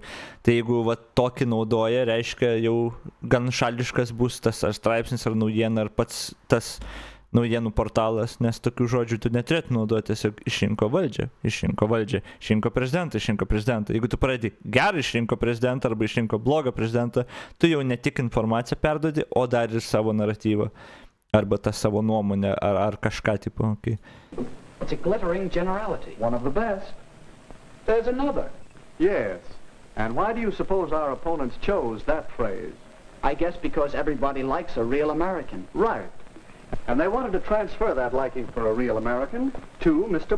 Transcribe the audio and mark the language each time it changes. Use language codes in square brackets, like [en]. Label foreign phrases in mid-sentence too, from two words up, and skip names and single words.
[lt] Tai jeigu va tokį naudoja, reiškia jau gan šališkas bus tas ar straipsnis, ar naujiena, ar pats tas naujienų portalas, nes tokių žodžių tu neturėtų naudoti, tiesiog išrinko valdžią, išrinko prezidentą. Jeigu tu pradedi gerą išrinko prezidentą arba išrinko blogą prezidentą, tu jau ne tik informaciją perduodi, o dar ir savo naratyvą. Arba tą savo nuomonę, ar kažką tipo. [en] Okay. It's a glittering generality. One of the best. There's another. Yes. And why do you suppose our opponents chose that phrase? I guess because everybody likes a real American. Right. And they wanted to transfer that liking for a real American to Mr.